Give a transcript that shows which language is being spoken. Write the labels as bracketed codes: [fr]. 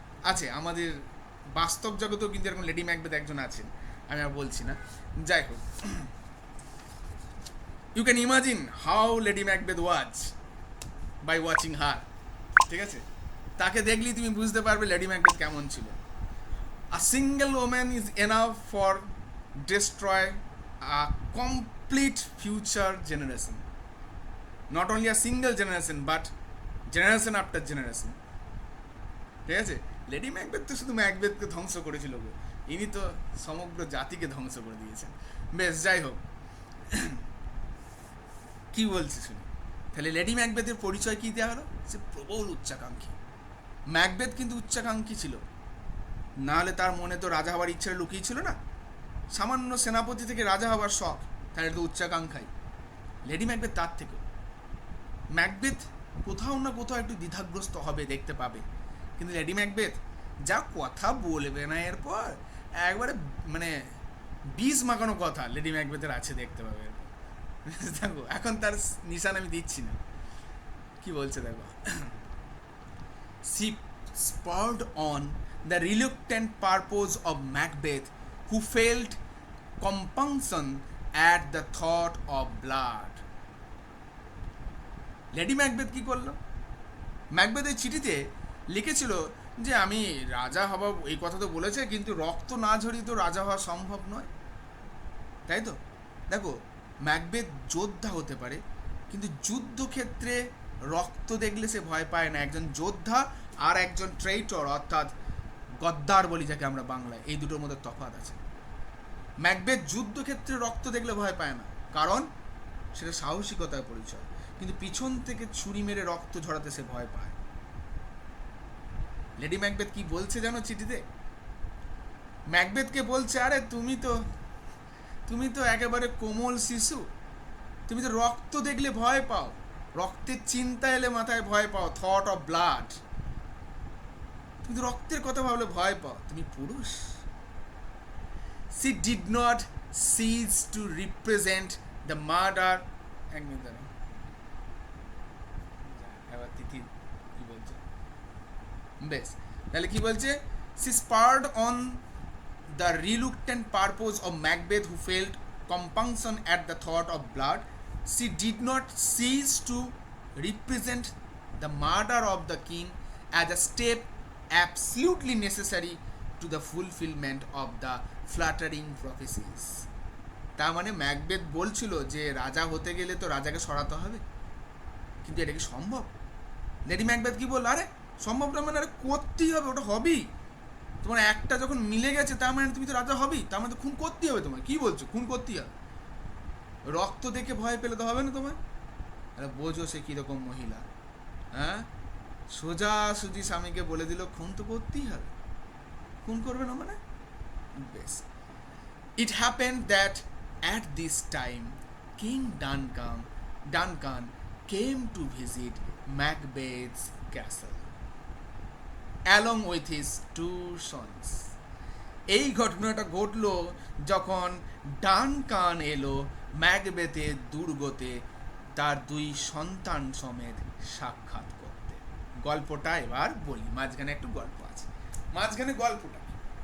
[bn] আছে আমাদের বাস্তব জগতেও কিন্তু এরকম লেডি ম্যাকবেথ একজন আছেন, আমি আর বলছি না, যাই হোক। [en] you can imagine how Lady Macbeth was by watching her, [bn] ঠিক আছে, তাকে দেখলেই তুমি বুঝতে পারবে লেডি ম্যাকবেথ কেমন ছিল। [en] A single woman is enough for destroy a complete future generation. Not only a single generation, but generation after generation. [bn] ঠিক আছে, লেডি ম্যাকবেথ তো শুধু ম্যাকবেথকে ধ্বংস করেছিল গো, ইনি তো সমগ্র জাতিকে ধ্বংস করে দিয়েছেন। বেশ যাই হোক, কি বলছি শুনি, তাহলে লেডি ম্যাকবেথের পরিচয় কি দেওয়া হলো, সে প্রবল উচ্চাকাঙ্ক্ষী। ম্যাকবেথ কিন্তু উচ্চাকাঙ্ক্ষী ছিল, নাহলে তার মনে তো রাজা হওয়ার ইচ্ছা লুকিয়ে ছিল না, সামান্য সেনাপতি থেকে রাজা হওয়ার শখ, তাহলে তো উচ্চাকাঙ্ক্ষাই। লেডি ম্যাকবেথ তার থেকে, ম্যাকবেথ কোথাও না কোথাও একটু দ্বিধাগ্রস্ত হবে, দেখতে পাবে, কিন্তু লেডি ম্যাকবেথ যা কথা বলবে না এরপর, একবারে মানে বীজ মাখানো কথা লেডি ম্যাকবেথের আছে, দেখতে পাবে এরপর। দেখো এখন তার নিশান আমি দিচ্ছি না, কি বলছে দেখো। [en] She spurred on the reluctant purpose of Macbeth, who felt compunction at the thought of blood. [bn] Lady Macbeth কি করলো, ম্যাকবেথের চিঠিতে লিখেছিল যে আমি রাজা হব, এই কথা তো বলেছে, কিন্তু রক্ত না ঝরিয়ে তো রাজা হওয়া সম্ভব নয়, তাই তো। দেখো ম্যাকবেথ যোদ্ধা হতে পারে, কিন্তু যুদ্ধক্ষেত্রে রক্ত দেখলে সে ভয় পায় না। একজন যোদ্ধা আর একজন ট্রেইটর অর্থাৎ গদ্দার বলি যাকে আমরা বাংলায়, এই দুটোর মধ্যে তফাৎ আছে। ম্যাকবেথ যুদ্ধক্ষেত্রে রক্ত দেখলে ভয় পায় না, কারণ সেটা সাহসিকতার পরিচয়, কিন্তু পিছন থেকে ছুরি মেরে রক্ত ঝরাতে সে ভয় পায়। লেডি ম্যাকবেথ কি বলছে জানো চিঠিতে, ম্যাকবেথকে বলছে আরে তুমি তো একেবারে কোমল শিশু, তুমি তো রক্ত দেখলে ভয় পাও, রক্তের চিন্তা এলে মাথায় ভয় পাও, [en] thought of blood, [bn] তুমি তো রক্তের কথা ভাবলে ভয় পাও, তুমি পুরুষ। [en] She did not cease to represent the murder. [bn] এক মিনিট দাঁড়াও, এবার তিথি কি বলছে, [en] বেশ তাহলে কি বলছে, she spurred on the reluctant purpose of Macbeth, who felt compunction at the thought of blood. She did not cease to represent the murder of the king as a step absolutely necessary to the fulfillment of the flattering prophecies. [bn] তার মানে Macbeth বলছিল যে রাজা হতে গেলে তো রাজাকে সরাতে হবে, কিন্তু এটা কি সম্ভব? লেডি ম্যাকবেথ কি বলল, আরে সম্ভব না মানে, আরে করতেই হবে, ওটা হবেই, তোমার একটা যখন মিলে গেছে তার মানে তুমি তো রাজা হবেই, তার মানে খুন করতেই হবে তোমার, কি বলছো, খুন করতেই হবে, রক্ত দেখে ভয় পেলে তো হবে না তোমার। আরে বোঝো সে কীরকম মহিলা, হ্যাঁ সোজাসুজি স্বামীকে বলে দিল খুন তো করতেই হবে, খুন করবে না মানে, বেশ। [en] It happened that at this time King Duncan came to visit Macbeth's castle along with his two sons. [bn] এই ঘটনাটা ঘটলো যখন ডানকান এলো ম্যাকবেথের দুর্গতে তার 2 সন্তান সমেত সাক্ষাৎ করতে। গল্পটা এবার বলি, মাঝখানে একটু গল্প আছে। মাঝখানে গল্পটা কি?